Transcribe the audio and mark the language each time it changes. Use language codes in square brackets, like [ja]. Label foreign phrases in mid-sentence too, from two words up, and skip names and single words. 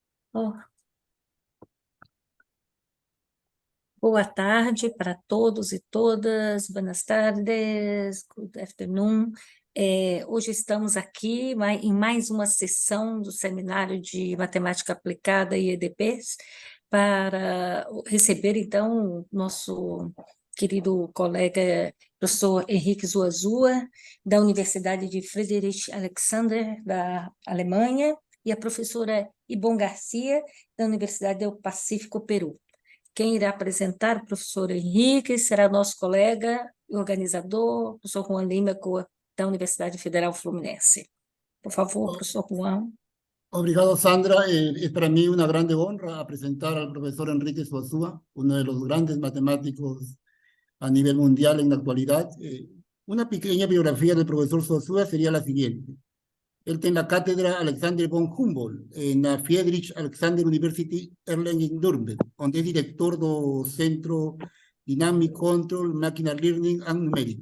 [pt] Oh, boa tarde para todos e todas. [es] Buenas tardes, [en] good afternoon. [pt] Hoje estamos aqui em mais uma sessão do Seminário de Matemática Aplicada e EDPs para receber, então, o nosso querido colega professor Henrique Zuazua, da Universidade de Friedrich Alexander, da Alemanha, e a professora Ybon Garcia, da Universidade do Pacífico, Peru. Quem irá apresentar o professor Henrique será nosso colega e organizador, o professor Juan Lima, da Universidade Federal Fluminense. Por favor, O- professor Juan. Obrigado, Sandra. [es] Es para mí una grande honra presentar al profesor Enrique Suazua, uno de los grandes matemáticos a nivel mundial en la actualidad. Una pequeña biografía del profesor Suazua sería la siguiente. Él tiene la cátedra Alexander von Humboldt en la Friedrich Alexander University Erlangen-Nuremberg, donde es director del Centro Dynamic Control, Machine Learning and Numeric.